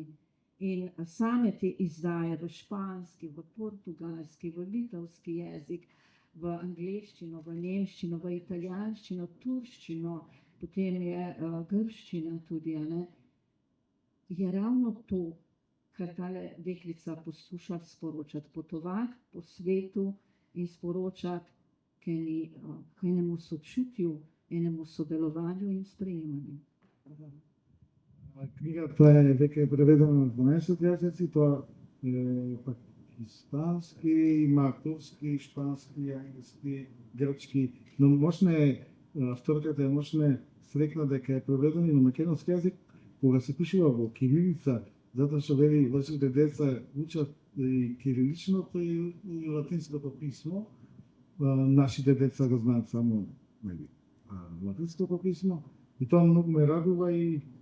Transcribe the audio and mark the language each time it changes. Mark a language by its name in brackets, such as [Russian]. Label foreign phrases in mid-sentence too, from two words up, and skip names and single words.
[Slovenian] In same te izdaje v španski, v portugalski, v litovski jezik, v angleščino, v nemščino, v italijanščino, turščino, potem je grščina tudi, je ravno to, kar tale deklica poskuša sporočati, potovati po svetu in sporočati k enemu sočutju, enemu sodelovanju in sprejemanju. [Macedonian] Книгата е веќе преведена на 12 јазици, тоа е пакистански, има турски, шпански, англиски, грчки, но можне, авторката е можне срекна дека е преведена и на македонски јазик, кога се пишува во кирилица, затоа што вели вашите деца учат и кириличното и латинското писмо, нашите деца го знаат само латинското писмо, и тоа многу ме радува и